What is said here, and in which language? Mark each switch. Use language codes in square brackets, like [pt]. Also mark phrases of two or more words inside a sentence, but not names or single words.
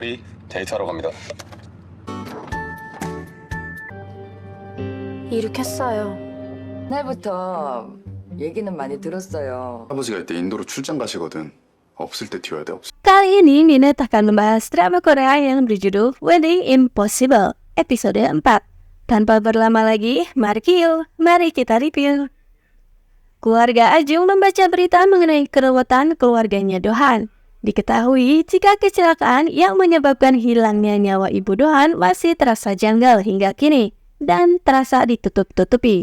[ko] 우리 데이트하러 갑니다. 이륙했어요. 날부터 얘기는 많이 들었어요. 할아버지가 이때 인도로 출장 가시거든. 없을 때 튀어야 돼. [id] Kali ini Nina akan membahas drama Korea yang berjudul Wedding Impossible, episode 4. Tanpa berlama lagi, mari kita review. Keluarga Ajung membaca berita mengenai keruwetan keluarganya Dohan. Diketahui jika kecelakaan yang menyebabkan hilangnya nyawa ibu Dohan masih terasa janggal hingga kini dan terasa ditutup-tutupi.